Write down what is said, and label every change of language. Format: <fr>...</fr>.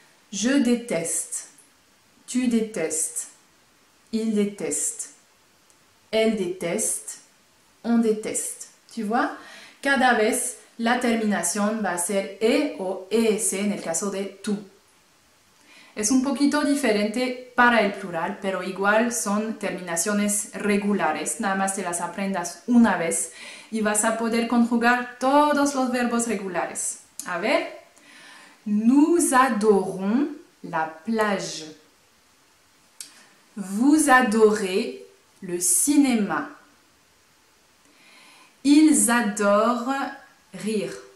<fr>Je déteste, tu détestes, il déteste, elle déteste, on déteste. Tu vois?</fr> <es>Cada vez la terminación va a ser E o ES en el caso de tú. Es un poquito diferente para el plural, pero igual son terminaciones regulares. Nada más te las aprendas una vez y vas a poder conjugar todos los verbos regulares. A ver,</es> <fr>nous adorons la plage. Vous adorez le cinéma. Ils adorent rire.</fr>